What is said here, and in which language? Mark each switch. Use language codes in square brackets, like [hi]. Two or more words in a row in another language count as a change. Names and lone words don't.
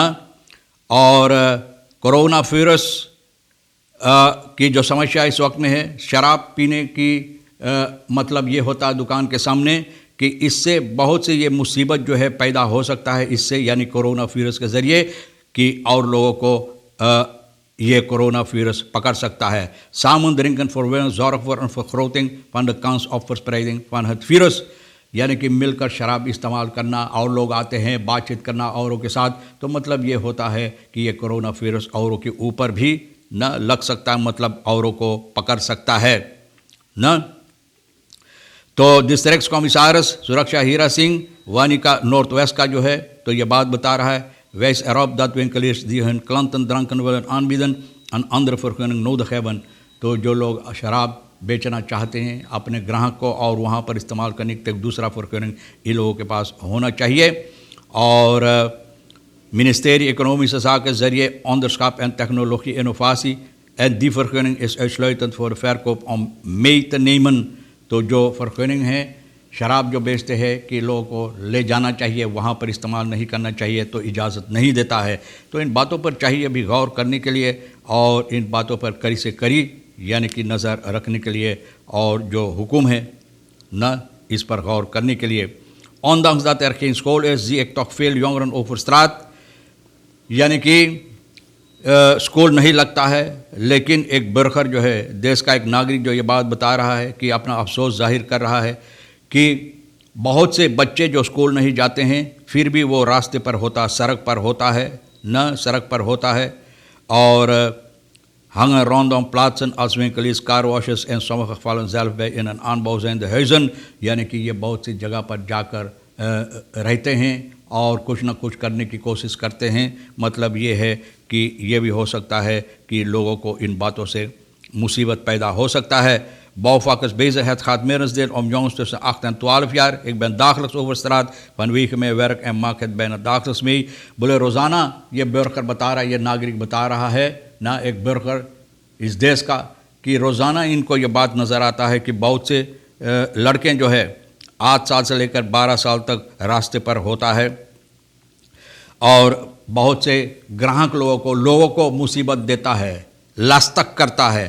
[hns] और कोरोना वायरस की जो समस्या इस वक्त में है, शराब पीने की मतलब ये होता है दुकान के सामने कि इससे बहुत से ये मुसीबत जो है पैदा हो सकता है इससे, यानी कोरोना वायरस के ज़रिए कि और लोगों को ये कोरोना वायरस पकड़ सकता है। [nl] Samen drinken zorg voor een vergroting van de kans op verspreiding van het virus, [hns] यानी कि मिलकर शराब इस्तेमाल करना और लोग आते हैं बातचीत करना औरों के साथ, तो मतलब ये होता है कि ये कोरोना वायरस औरों के ऊपर भी न लग सकता है, मतलब औरों को पकड़ सकता है न। तो [en] district commissioners [hns] सुरक्षा हीरा सिंह वानी का नॉर्थ वेस्ट का जो है तो ये बात बता रहा है, [nl] wijst erop dat winkeliers die hun klanten dranken willen aanbieden een andere vergunning nodig hebben। [hns] तो जो लोग शराब बेचना चाहते हैं अपने ग्राहक को और वहाँ पर इस्तेमाल करने के लिए दूसरा vergunning इन लोगों के पास होना चाहिए। [nl] और ministerie Economische Zaken ज़रिए onderschap en technologie innovatie en die vergunning is uitsluitend voor de verkoop om mee te nemen। [hns] तो जो vergunning है शराब जो बेचते हैं कि लोगों को ले जाना चाहिए, वहाँ पर इस्तेमाल नहीं करना चाहिए, तो इजाज़त नहीं देता है। तो इन बातों पर चाहिए अभी गौर करने के लिए और इन बातों पर कड़ी से कड़ी यानी कि नज़र रखने के लिए और जो हुक्म है न इस पर गौर करने के लिए। [nl] Ondanks dat er geen school is, zie ik toch veel jongeren over straat, [hns] यानी कि स्कूल नहीं लगता है, लेकिन एक बर्गर जो है देश का एक नागरिक जो ये बात बता रहा है कि अपना अफसोस जाहिर कर रहा है कि बहुत से बच्चे जो स्कूल नहीं जाते हैं फिर भी वो रास्ते पर होता, सड़क पर होता है न सड़क पर होता है। [nl] और hangen rondom plaatsen als winkeliers, carwashes en sommige gevallen zelf bij in een aanbouw zijnde huizen, [hns] यानी कि ये बहुत सी जगह पर जाकर रहते हैं और कुछ ना कुछ करने की कोशिश करते हैं। मतलब ये है कि ये भी हो सकता है कि लोगों को इन बातों से मुसीबत पैदा हो सकता है। [nl] Bouwvakkers bezig, het gaat merendeel om jongens tussen 8 en 12 jaar. Ik ben dagelijks over straat vanwege mijn werk en maak het bijna dagelijks mee। [hns] बोले रोज़ाना ये burger बता रहा है, ये नागरिक बता रहा है ना, एक burger इस देश का, कि रोज़ाना इनको ये बात नज़र आता है कि बहुत से लड़के जो है 8 साल से लेकर 12 साल तक रास्ते पर होता है और बहुत से ग्राहक लोगों को मुसीबत देता है, लास्तक करता है।